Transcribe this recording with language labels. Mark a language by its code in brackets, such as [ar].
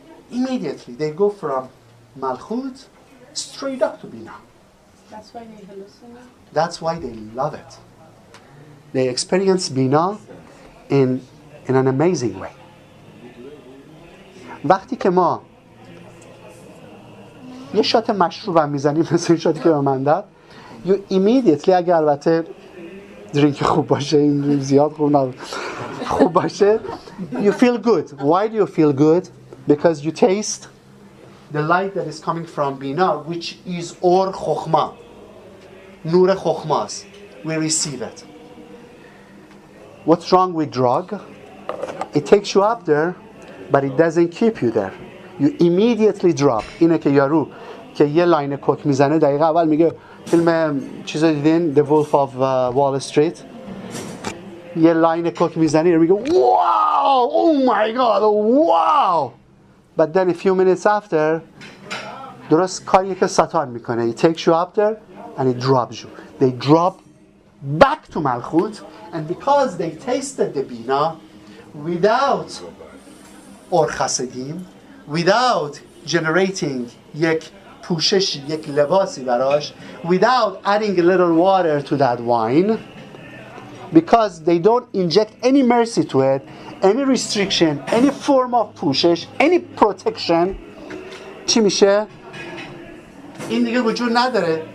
[en] Immediately they go from Malchut straight up to Bina. That's why they hallucinate. That's why they love it. They experience Bina in an amazing way. [fa] وقتی که ما یه شات مشروب هم میزنیم مثل این شاتی که به من داد [en] you immediately [fa] اگر البته درینک خوب باشه این زیاد خوب باشه [en] You feel good. Why do you feel good? Because you taste the light that is coming from Bina, which is Or Chokhmah. Nur Chokhmas. We receive it. What's wrong with drug? It takes you up there, but it doesn't keep you there. You immediately drop. [fa] اینه که یارو که یه لاین کوک میزنه دقیقه اول میگه فیلم چیزا دیدین The Wolf of Wall Street یه لاین کوک میزنه میگه [en] wow, oh my god, wow. But then a few minutes after [fa] درست کاریه که ساتان میکنه. [en] It takes you up there and it drops you. They drop back to Malchut, and because they tasted the Bina without Or Chasedim, without generating [fa] یک پوششی، یک لباسی براش, [en] without adding a little water to that wine, because they don't inject any mercy to it, any restriction, any form of پوشش, any protection, [fa] چی میشه؟ این دیگه وجود نداره.